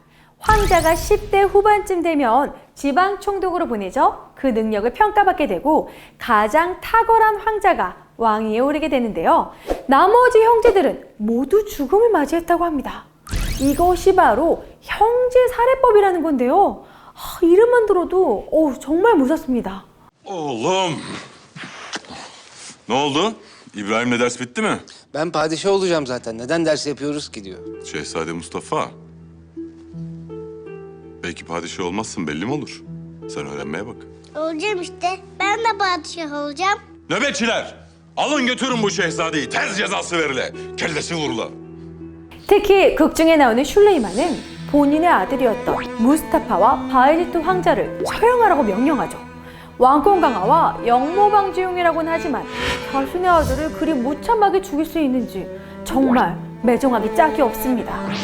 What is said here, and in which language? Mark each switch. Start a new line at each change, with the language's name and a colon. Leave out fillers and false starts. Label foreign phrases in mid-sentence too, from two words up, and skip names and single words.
Korean: 황자가 10대 후반쯤 되면 지방 총독으로 보내져 그 능력을 평가받게 되고 가장 탁월한 황자가 왕위에 오르게 되는데요. 나머지 형제들은 모두 죽음을 맞이했다고 합니다. 이것이 바로 형제 살해법이라는 건데요. 이름만 들어도 정말 무섭습니다.
Turkish: Oğlum. Ne oldu? İbrahim'le ders bitti mi? Ben padişah olacağım zaten. Neden ders yapıyoruz ki diyor. Şehzade Mustafa. Belki padişah olmazsın belli mi olur? Sen öğrenmeye bak. Olacağım işte. Ben de padişah olacağım. Nöbetçiler! Alın götürün bu şehzadeyi. Tez cezası verile. Kellesi vurula.
Korean: 특히 극중에 나오는 슐레이만은 본인의 아들이었던 무스타파와 바이지트 황자를 처형하라고 명령하죠. 왕권 강화와 역모 방지용이라고는 하지만 자신의 아들을 그리 무참하게 죽일 수 있는지 정말 매정하기 짝이 없습니다.